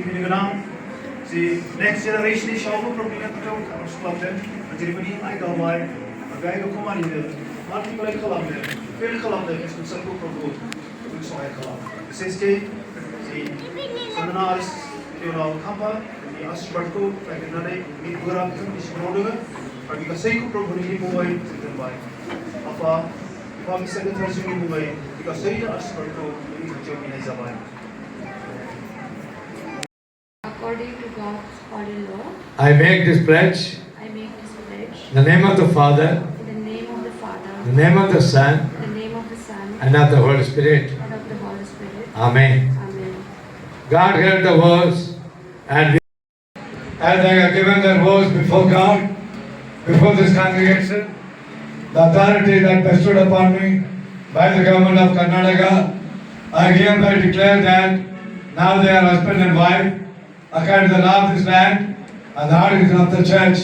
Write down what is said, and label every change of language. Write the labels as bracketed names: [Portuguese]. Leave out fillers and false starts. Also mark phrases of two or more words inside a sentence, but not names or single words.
[Bodo] फैनो गोनां जि नेक्स्ट जेनेरेशननि सायावबो प्रभुनि खोथायाव आर'ज खालामदों जेरैबायदि आइ गावबाय बे आइखौ मानिनो मानिलाय खालामनो फेल खालामनो संसारखौ प्रभु जों सहाय खालाम बिसेसकै जि सन्दना आरो खाम्फानि आशीर्बादखौ नागिरनानै बे बोरा बिथांमोननि सिगाङाव दोङो आरो गासैखौ प्रभुनि मुङै जों दोनबाय आफा मिसा गोथार जिउनि मुङै गासै आशीर्बादखौ नोंनि खाथियाव बिनाय जाबाय [English] According to God's holy law, I make this pledge in the name of the Father, the name of the Son, and of the Holy Spirit. Amen. God heard the vows, and as I have given their vows before God, before this congregation, the authority that bestowed upon me by the government of Karnataka, I hereby declare that now they are husband and wife, according to the law of this land and the ordinance of the church.